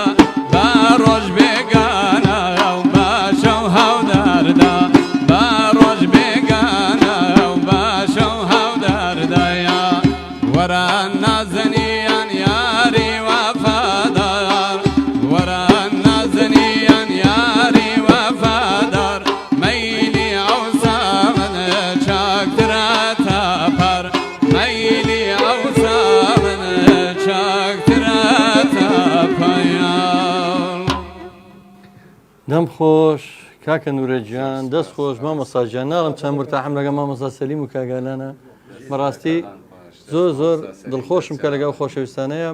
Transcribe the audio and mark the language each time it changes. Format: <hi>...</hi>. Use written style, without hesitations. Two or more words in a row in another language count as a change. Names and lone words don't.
<hac>با روز بگانا و با شو هوداردا با روز بگانا و با شو هوداردایا وران نازنیان یاری وفادار وران نازنیان یاری وفادار میلی اوسامن چاکترات پر میلی اوسامن چاکترات پایان</hac> <ckb>دەم خۆش کاکە نورەجیان دەست خۆش مامۆستاجیان ناڵم چەند مرتاحم لەگە مامۆستا سەلیم و کاگالانە بەڕاستی زۆر زۆر دڵخۆشم کە لەگەڵ خۆشەویستانەیە</ckb>